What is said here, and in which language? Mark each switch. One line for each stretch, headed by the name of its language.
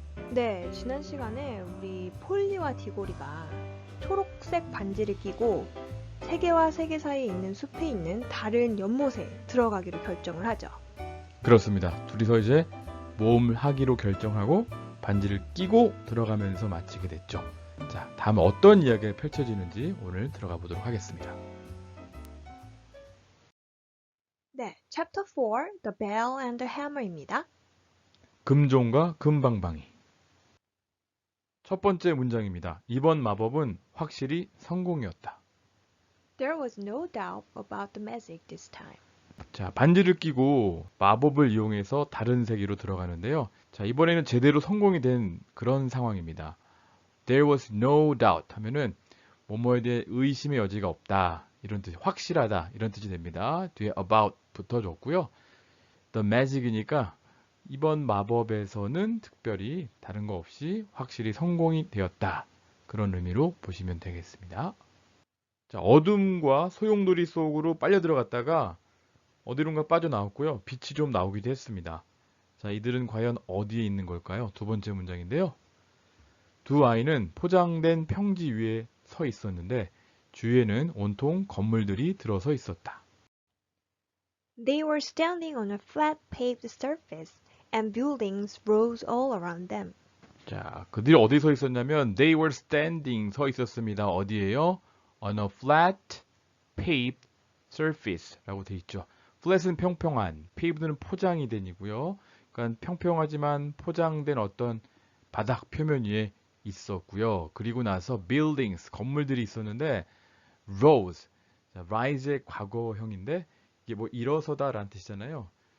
Korean: 네, 지난 시간에 우리 폴리와 디고리가 초록색 반지를 끼고 세계와 세계 사이에 있는 숲에 있는 다른 연못에 들어가기로 결정을 하죠. 그렇습니다. 둘이서 이제 모험을 하기로 결정하고 반지를 끼고 들어가면서 마치게 됐죠. 자, 다음 어떤 이야기가 펼쳐지는지 오늘 들어가 보도록 하겠습니다.
English: 네, Chapter 4, The Bell and the Hammer입니다.
Korean: 금종과 금방방이. 첫 번째 문장입니다. 이번 마법은 확실히 성공이었다.
English: There was no doubt about the magic this time.
Korean: 자, 반지를 끼고 마법을 이용해서 다른 세계로 들어가는데요. 자, 이번에는 제대로 성공이 된 그런 상황입니다.
English: There was no doubt
Korean: 하면은 뭐뭐에 대해 의심의 여지가 없다. 이런 뜻이 확실하다. 이런 뜻이 됩니다. 뒤에 about 붙어줬고요. The magic이니까 이번 마법에서는 특별히 다른 거 없이 확실히 성공이 되었다. 그런 의미로 보시면 되겠습니다. 자, 어둠과 소용돌이 속으로 빨려 들어갔다가 어디론가 빠져나왔고요. 빛이 좀 나오기도 했습니다. 자, 이들은 과연 어디에 있는 걸까요? 두 번째 문장인데요. 두 아이는 포장된 평지 위에 서 있었는데 주위에는 온통 건물들이 들어서 있었다.
English: They were standing on a flat paved surface and buildings rose all around them.
Korean: 자, 그들이 어디 서 있었냐면
English: they were standing
Korean: 서 있었습니다. 어디에요?
English: On a flat paved surface
Korean: 라고 돼 있죠. flat은 평평한, paved는 포장이 된이고요. 그러니까 평평하지만 포장된 어떤 바닥 표면 위에 있었고요. 그리고 나서 buildings, 건물들이 있었는데 rose, 자, rise의 과거형인데 이게 뭐 일어서다라는 뜻이잖아요.